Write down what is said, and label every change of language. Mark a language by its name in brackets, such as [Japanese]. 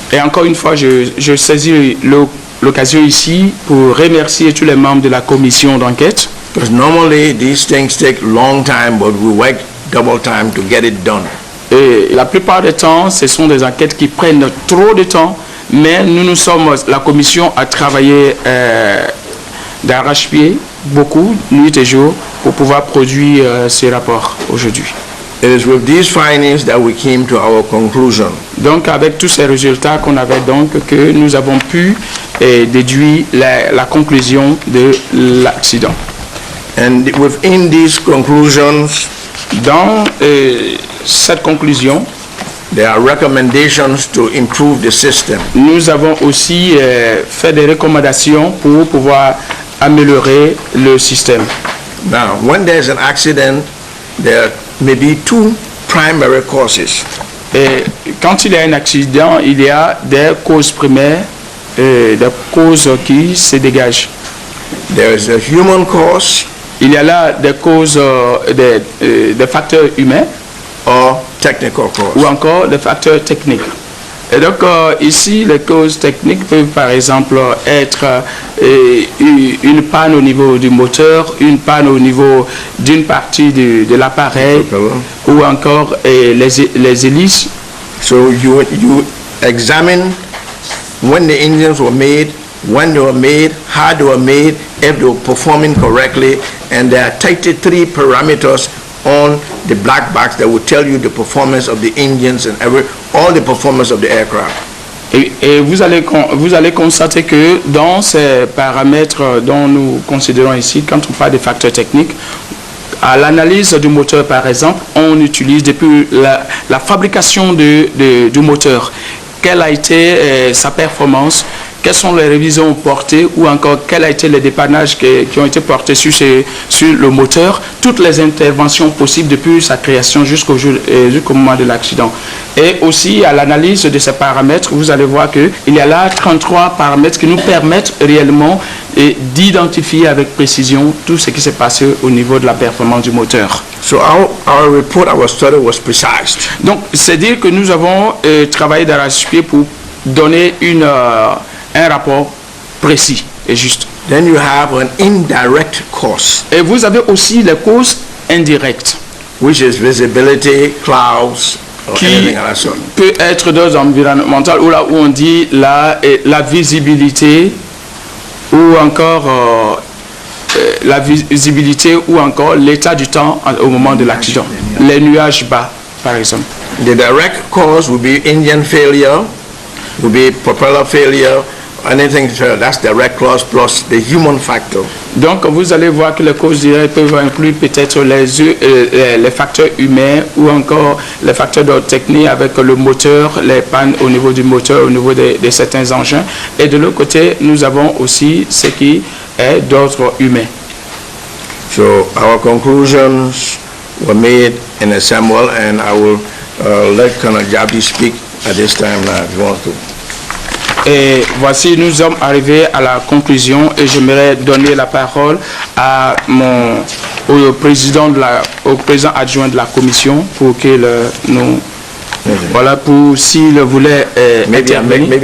[French] Et encore une fois, je saisis l'occasion ici pour remercier tous les membres de la commission d'enquête. [English] Because normally these things take long time, but we work double time to get it done. [French] Et la plupart du temps, ce sont des enquêtes qui prennent trop de temps, mais la commission a travaillé d'arrache-pied, beaucoup, nuit et jour, pour pouvoir produire ces rapports aujourd'hui. [English] It is with these findings that we came to our conclusion. [French] Donc, avec tous ces résultats qu'on avait donc, que nous avons pu déduire la conclusion de l'accident. [English] And within these conclusions, [French] dans cette conclusion, [English] there are recommendations to improve the system. [French] Nous avons aussi fait des recommandations pour pouvoir améliorer le système. [English] Now, when there's an accident, there may be 2 primary causes. [French] Et quand il y a un accident, il y a des causes primaires, des causes qui se dégagent. [English] There is a human cause. [French] Il y a là des causes, des facteurs humains. [English] Or technical cause. [French] Ou encore des facteurs techniques. Et donc ici, les causes techniques peuvent par exemple être une panne au niveau du moteur, une panne au niveau d'une partie de l'appareil, ou encore les hélices. [English] So you examine when the engines were made, when they were made, how they were made, if they were performing correctly, and there are 33 parameters on the black box that will tell you the performance of the engines and all the performance of the aircraft. [French] Et vous allez constater que dans ces paramètres dont nous considérons ici, quand on parle des facteurs techniques, à l'analyse du moteur par exemple, on utilise depuis la fabrication du moteur, quelle a été sa performance, quelles sont les révisions portées ou encore quel a été les dépannages qui ont été portés sur le moteur, toutes les interventions possibles depuis sa création jusqu'au moment de l'accident. Et aussi à l'analyse de ces paramètres, vous allez voir qu'il y a là 33 paramètres qui nous permettent réellement d'identifier avec précision tout ce qui s'est passé au niveau de la performance du moteur. [English] So our report, our study was precise. [French] Donc c'est dire que nous avons travaillé d'arrache-pied pour donner un rapport précis et juste. [English] Then you have an indirect cause. [French] Et vous avez aussi les causes indirectes. [English] which is visibility, clouds, or [French] qui [English] anything of that sort. [French] peut être dans environnemental ou là où on dit la visibilité ou encore la visibilité ou encore l'état du temps au moment de l'accident. Les nuages bas, par exemple. [English] The direct cause would be engine failure, would be propeller failure, anything, that's direct cause plus the human factor. [French] Donc vous allez voir que les causes directes peuvent inclure peut-être les facteurs humains ou encore les facteurs d'ordre technique avec le moteur, les pannes au niveau du moteur, au niveau de certains engins. Et de l'autre côté, nous avons aussi ce qui est d'ordre humain. [English] So our conclusions were made in a Samuel, and I will let Colonel Jabi speak at this time now if you want to. [French] Et voici, nous sommes arrivés à la conclusion et j'aimerais donner la parole à au président adjoint de la commission pour qu'il nous... Voilà, pour s'il voulait intervenir.